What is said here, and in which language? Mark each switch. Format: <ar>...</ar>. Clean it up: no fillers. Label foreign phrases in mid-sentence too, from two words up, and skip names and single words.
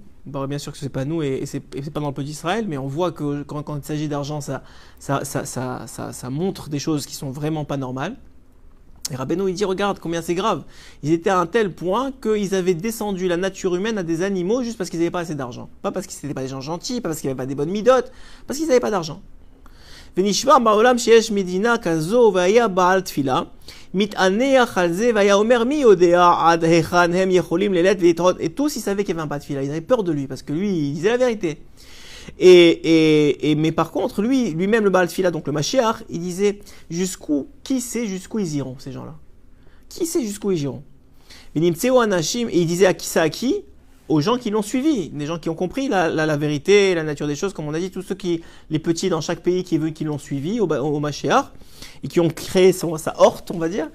<fr>Bah, bien sûr que c'est pas nous et c'est pas dans le peuple d'Israël, mais on voit que quand il s'agit d'argent, ça montre des choses qui sont vraiment pas normales. Et Rabbeinu, il dit, regarde combien c'est grave. Ils étaient à un tel point qu'ils avaient descendu la nature humaine à des animaux juste parce qu'ils n'avaient pas assez d'argent. Pas parce qu'ils n'étaient pas des gens gentils, pas parce qu'ils n'avaient pas des bonnes midotes, parce qu'ils n'avaient pas d'argent.</fr> <he>ונשמע בעולם שיש מדינה כזו והיה בעל תפילה, מתענח על זה והיה אומר מי יודע עד היכן הם יכולים ללכת ולהתראות.</he> <fr>Et tous ils savaient qu'il y avait un</fr> <he>בעל תפילה,</he> <fr>ils avaient peur de lui parce que lui il disait la vérité. Mais par contre, lui-même, le</fr> <he>בעל תפילה,</he> <fr>donc le Mashiach, il disait qui sait jusqu'où ils iront, ces gens-là. Qui sait jusqu'où ils iront. Et il disait à qui aux gens qui l'ont suivi, des gens qui ont compris la vérité, la nature des choses, comme on a dit, tous les petits dans chaque pays qui l'ont suivi au Mashiach, et qui ont créé sa horte, on va dire.</fr>